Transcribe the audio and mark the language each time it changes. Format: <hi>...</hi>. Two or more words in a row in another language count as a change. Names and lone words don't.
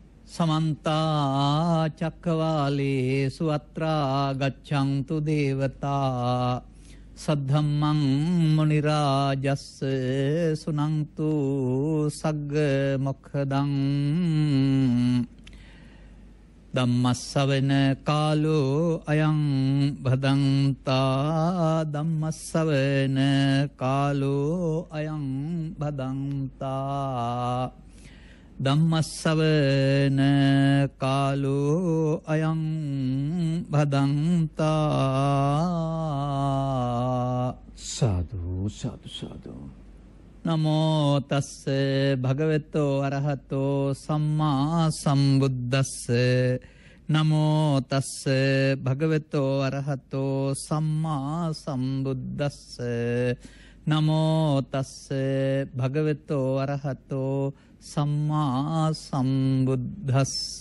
<pi>समन्ता चक्रवालेषु अत्रा गच्छन्तु देवता सद्धम्मं मुनिराजस्य सुनन्तु सग्गमुखदं धम्मस्सवන कालो अयं भदन्ता धम्मस्सवන कालो अयं भदन्ता ධම්මස්සවන කාලෝ අයං භදන්තා සාදු සාදු සාදු නමෝ තස්ස භගවතෝ අරහතෝ සම්මා සම්බුද්දස්ස නමෝ තස්ස භගවතෝ අරහතෝ සම්මා සම්බුද්දස්ස නමෝ තස්ස භගවතෝ අරහතෝ සම්මා සම්බුද්දස්ස</pi>